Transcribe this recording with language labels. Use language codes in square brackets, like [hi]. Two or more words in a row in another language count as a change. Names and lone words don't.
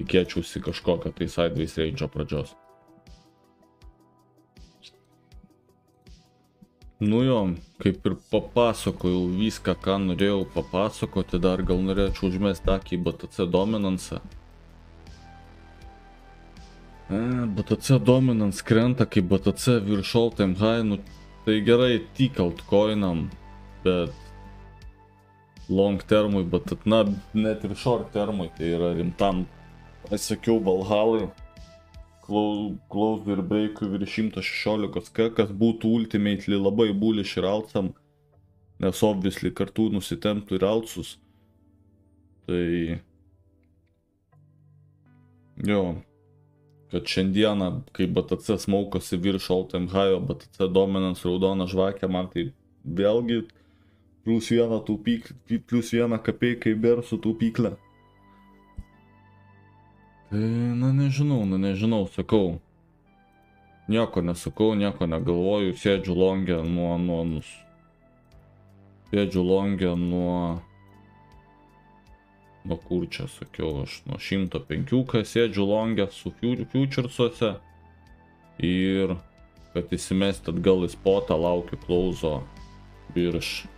[lt] tikėčiausi kažkokio tai [en] Sideways Rage'o [lt] pradžios. Nu jo, kaip ir papasakojau viską, ką norėjau papasakoti, dar gal norėčiau užmesti akį į BTC Dominansą. BTC Dominance krenta, kai BTC virš [en] all time high, [lt] nu tai gerai tik altcoinam, bet [en] long termui, [lt] bet na, net ir [en] short termui, [lt] tai yra rimtam, aš sakiau Valhalai, close ir breakui virš 116k, kas būtų ultimately labai bullish ir altsam, nes obviously kartu nusitemptų ir altsus. Tai jo, kad šiandieną, kai BTC smaukosi virš [en] all time high, [lt] o BTC Dominance raudona žvakė, man tai vėlgi plus vieną kapeiką į bersų taupyklę. Tai, na nežinau, sakau. Nieko nesakau, nieko negalvoju, sėdžiu longę nuo kur čia sakiau, aš nuo 105 sėdžiu longę su futuresuose ir kad įsimesti atgal į spotą laukiu close'o virš.